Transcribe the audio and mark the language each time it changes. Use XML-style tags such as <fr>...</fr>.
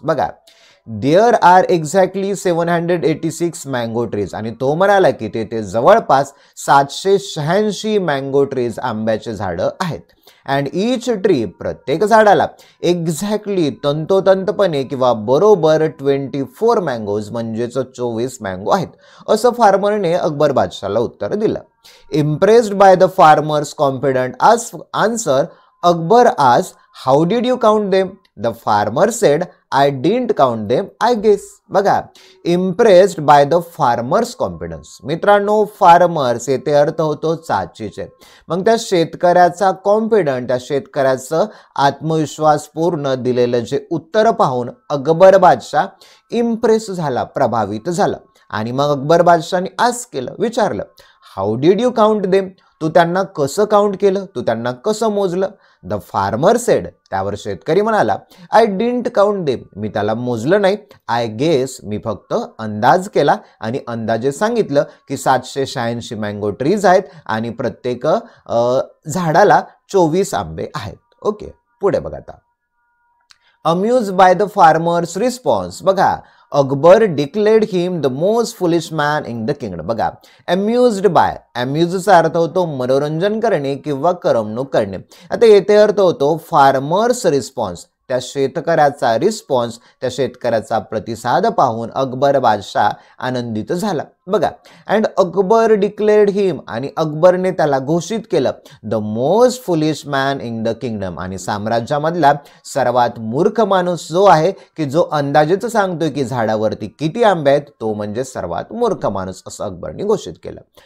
<mr>बघा,</mr> <en>there are exactly 786 mango trees,</en> <mr>आणि तो म्हणाला की तेथे जवळपास 786 मँगो ट्रीज आंब्याचे झाडं आहेत।</mr> <en>and each tree,</en> <mr>प्रत्येक झाडाला, एक्झॅक्टली तंतोतंतपणे किंवा बरोबर 24 मँगोज म्हणजेच 24 मँगो आहेत, असं फार्मरने अकबर बादशाहला उत्तर दिलं।</mr> <en>Impressed by the farmers confident answer, Akbar आज how did you count them, the farmer said I didn't count them, I guess.</en> <mr>बघा,</mr> <en>impressed by the farmer's confidence,</en> <mr>मित्रांनो फार्मर्स येथे अर्थ होतो चाचीचे। मग त्या शेतकऱ्याचा कॉन्फिडंट, त्या शेतकऱ्याचं आत्मविश्वासपूर्ण दिलेलं जे उत्तर पाहून अकबर बादशाह इम्प्रेस झाला, प्रभावित झाला। आणि मग अकबर बादशाहने आस्क केलं, विचारलं</mr> <en>how did you count them,</en> <mr>तू त्यांना कसं काउंट केलं, तू त्यांना कसं मोजलं।</mr> <en>the farmer said,</en> <mr>त्यावर शेतकरी म्हणाला</mr> <en>I didn't count them,</en> <mr>मी त्याला मोजलं नाही,</mr> <en>I guess,</en> <mr>मी फक्त अंदाज केला आणि अंदाजे सांगितलं की 786 मँगो ट्रीज आहेत आणि प्रत्येक झाडाला 24 आंबे आहेत। ओके, पुढे बघा आता।</mr> <en>Amuse by the farmer's response, बघा, Akbar declared him the most foolish man in the kingdom.</en> <mr>बघा, अम्युज्ड बाय, अम्यूजचा अर्थ होतो मनोरंजन करणे किंवा करमणूक करणे। आता येथे अर्थ होतो फार्मर्स रिस्पॉन्स, त्या शेतकऱ्याचा रिस्पॉन्स, त्या शेतकऱ्याचा प्रतिसाद पाहून अकबर बादशाह आनंदित झाला बघा.</mr> <en>and Akbar declared him,</en> <mr>आणि अकबरने त्याला घोषित केलं</mr> <en>the most foolish man in the kingdom,</en> <mr>आणि साम्राज्यामधला सर्वात मूर्ख माणूस जो आहे की जो अंदाजेच सांगतोय की झाडावरती किती आंबे आहेत, तो म्हणजे सर्वात मूर्ख माणूस, असं अकबरने घोषित केलं.</mr>